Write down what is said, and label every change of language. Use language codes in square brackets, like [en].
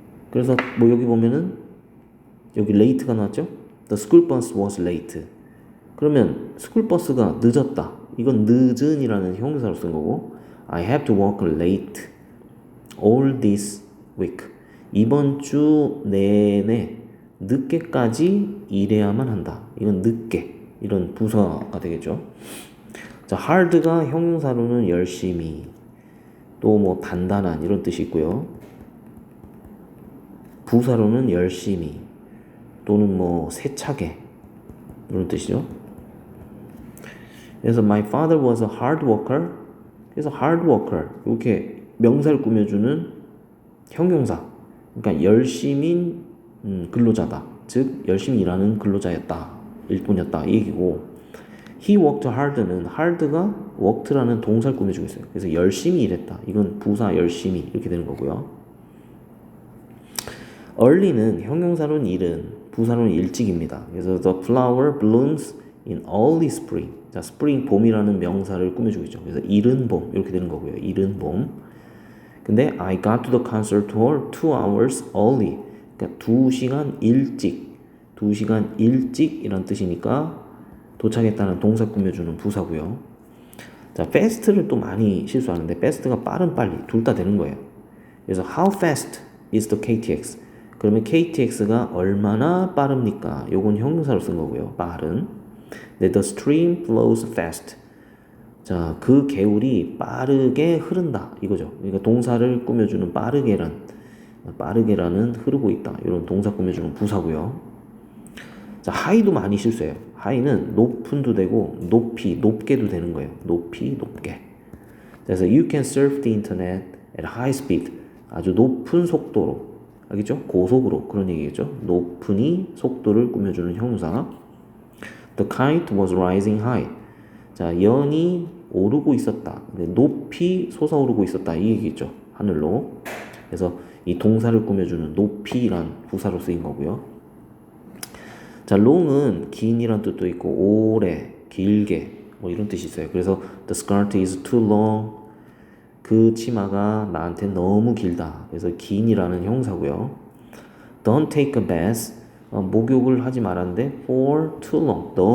[ko] 그래서 뭐 여기 보면은 여기 late가 나왔죠? [en] The school bus was late. [ko] 그러면 스쿨 버스가 늦었다. 이건 늦은이라는 형용사로 쓴 거고, [en] I have to work late all this week. [ko] 이번 주 내내 늦게까지 일해야만 한다. 이건 늦게, 이런 부사가 되겠죠. 자, hard가 형용사로는 열심히, 또 뭐 단단한 이런 뜻이 있고요. 부사로는 열심히, 또는 뭐 세차게 이런 뜻이죠. [en] 그래서 my father was a hard worker. [ko] 그래서 hard worker 이렇게 명사를 꾸며주는 형용사. 그러니까 열심인 근로자다. 즉 열심히 일하는 근로자였다. 일꾼이었다. 이 얘기고, [en] he worked hard [ko] 는 hard가 worked라는 동사를 꾸며주고 있어요. 그래서 열심히 일했다. 이건 부사 열심히 이렇게 되는 거고요. early는 형용사로는 이른, 부사로는 일찍입니다. [en] 그래서 the flower blooms in early spring. [ko] 자, spring 봄이라는 명사를 꾸며주고 있죠. 그래서 이른 봄 이렇게 되는 거고요. 이른 봄. [en] 근데 I got to the concert hall 2 hours early. [ko] 그러니까 2시간 일찍. 2시간 일찍이란 뜻이니까 도착했다는 동사 꾸며주는 부사고요. 자, fast를 또 많이 실수하는데 fast가 빠른 빨리 둘 다 되는 거예요. [en] 그래서 how fast is the KTX? [ko] 그러면 KTX가 얼마나 빠릅니까? 요건 형용사로 쓴 거고요. 빠른. [en] The stream flows fast. [ko] 자, 그 개울이 빠르게 흐른다. 이거죠. 그러니까 동사를 꾸며주는 빠르게라는 흐르고 있다. 이런 동사 꾸며주는 부사고요. 자, high도 많이 실수해요. high는 높은도 되고 높게도 되는 거예요. 높게. [en] 그래서 you can surf the internet at high speed. [ko] 아주 높은 속도로. 알겠죠? 고속으로 그런 얘기겠죠. 높으니 속도를 꾸며주는 형용사. [en] The kite was rising high. [ko] 자, 연이 오르고 있었다. 높이 솟아오르고 있었다. 이 얘기겠죠. 하늘로. 그래서 이 동사를 꾸며주는 높이란 부사로 쓰인 거고요. 자, long은 긴이란 뜻도 있고 오래, 길게 뭐 이런 뜻이 있어요. [en] 그래서 the skirt is too long. [ko] 그 치마가 나한테 너무 길다. 그래서 긴이라는 형사고요. [en] Don't take a bath. [ko] 목욕을 하지 말았는데 [en] for too long.